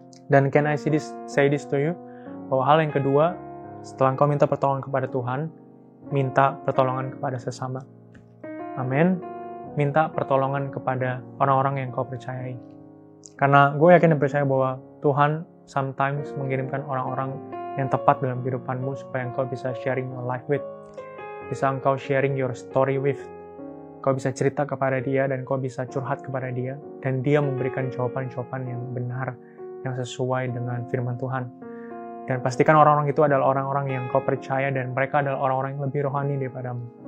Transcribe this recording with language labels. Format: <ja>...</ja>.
<id>Dan</id> <en>can I say this to you?</en> <id>Bahwa hal yang kedua, setelah engkau minta pertolongan kepada Tuhan, minta pertolongan kepada sesama. Amin. Minta pertolongan kepada orang-orang yang kau percayai. Karena gue yakin dan percaya bahwa Tuhan</id> <en>sometimes</en> <id>mengirimkan orang-orang yang tepat dalam kehidupanmu supaya engkau bisa</id> <en>sharing your life with.</en> <id>Bisa engkau</id> <en>sharing your story with.</en> <id>Kau bisa cerita kepada dia dan kau bisa curhat kepada dia. Dan dia memberikan jawaban-jawaban yang benar, yang sesuai dengan firman Tuhan. Dan pastikan orang-orang itu adalah orang-orang yang kau percaya dan mereka adalah orang-orang yang lebih rohani daripadamu.</id>